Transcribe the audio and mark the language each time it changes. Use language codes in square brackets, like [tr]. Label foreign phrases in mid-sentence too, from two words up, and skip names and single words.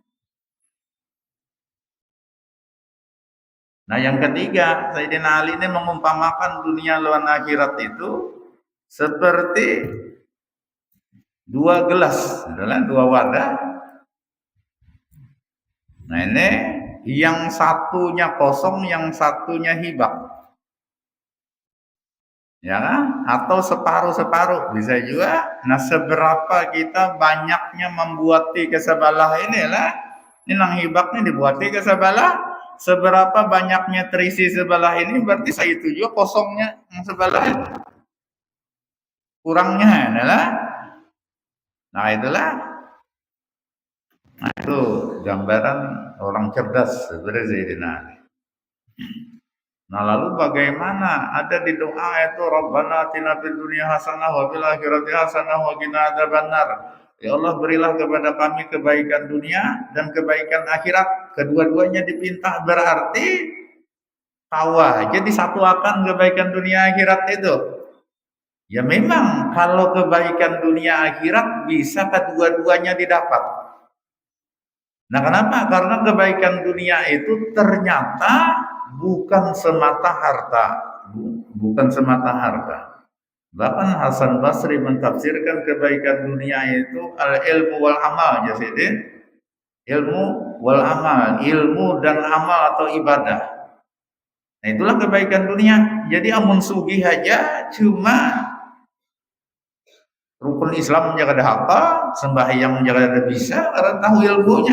[id] Nah, yang ketiga, Sayyidina Ali ini mengumpamakan dunia lawan akhirat itu seperti dua gelas, adalah dua wadah. Nah, ini yang satunya kosong, yang satunya hibak. ya kan? Atau separuh-separuh bisa juga. Nah, seberapa kita banyaknya membuati kesebelah inilah, [bjn] ini nang hibaknya dibuati kesebelah. [id] Seberapa banyaknya terisi sebelah ini berarti saya itu juga kosongnya yang sebelah ini. Kurangnya adalah, nah itulah, nah itu gambaran orang cerdas sebenarnya Sayyidina Ali. Nah lalu bagaimana ada di doa itu [ar] ربنا آتنا في الدنيا حسنة وفي الآخرة حسنة وقنا عذاب النار. [id] Ya Allah berilah kepada kami kebaikan dunia dan kebaikan akhirat. Kedua-duanya dipinta berarti tahu aja disatuakan kebaikan dunia akhirat itu. Ya memang kalau kebaikan dunia akhirat bisa kedua-duanya didapat. Nah kenapa? Karena kebaikan dunia itu ternyata bukan semata harta, bukan semata harta. Bahkan Hasan Basri mentafsirkan kebaikan dunia itu [ar] العلم والعمل, [id] jadi [ar] علم والعمل, [id] ilmu dan amal atau ibadah. Nah itulah kebaikan dunia. [bjn] Jadi amun sugih aja [id] cuma rukun Islam menjaga ada apa, sembahyang menjaga ada bisa, karena tahu ilmunya.